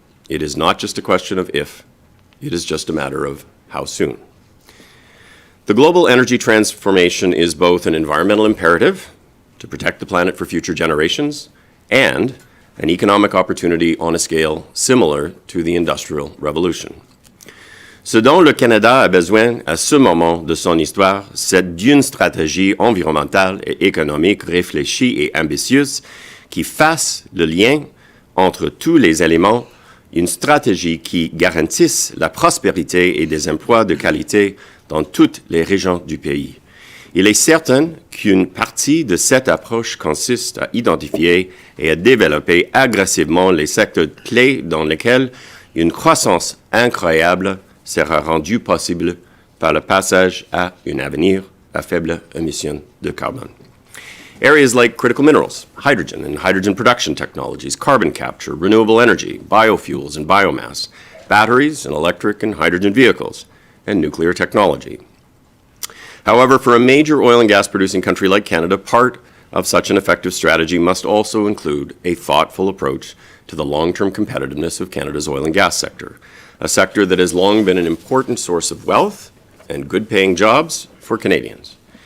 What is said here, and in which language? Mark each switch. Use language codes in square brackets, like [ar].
[en] It is not just a question of if, it is just a matter of how soon." The global energy transformation is both an environmental imperative to protect the planet for future generations and an economic opportunity on a scale similar to the Industrial Revolution. [fr] Ce dont le Canada a besoin à ce moment de son histoire, c'est d'une stratégie environnementale et économique réfléchie et ambitieuse qui fasse le lien entre tous les éléments, une stratégie qui garantisse la prospérité et des emplois de qualité dans toutes les régions du pays. Il est certain qu'une partie de cette approche consiste à identifier et à développer agressivement les secteurs clés dans lesquels une croissance incroyable sera rendue possible par le passage à un avenir à faible émission de carbone. [en] Areas like critical minerals, hydrogen and hydrogen production technologies, carbon capture, renewable energy, biofuels and biomass, batteries and electric and hydrogen vehicles, and nuclear technology. However, for a major oil and gas producing country like Canada, part of such an effective strategy must also include a thoughtful approach to the long-term competitiveness of Canada's oil and gas sector, a sector that has long been an important source of wealth and good-paying jobs for Canadians.